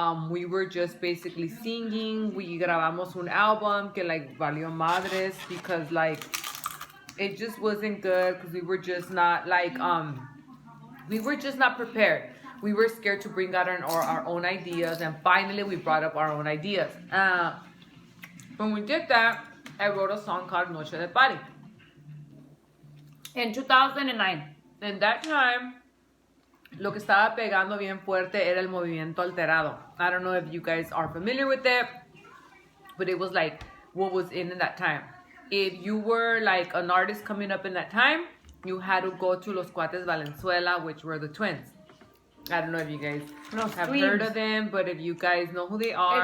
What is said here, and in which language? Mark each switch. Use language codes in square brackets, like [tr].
[en] We were just basically singing. We [es] grabamos un album que [en] like [es] valió madres [en] because like it just wasn't good because we were just not like we were just not prepared. We were scared to bring out our own ideas, and finally we brought up our own ideas. When we did that, I wrote a song called Noche de Party. In 2009. In that time, [es] lo que estaba pegando bien fuerte era el movimiento alterado. [en] I don't know if you guys are familiar with it, but it was like what was in that time. If you were like an artist coming up in that time, you had to go to Los Cuates Valenzuela, which were the twins. I don't know if you guys have heard of them, but if you guys know who they are,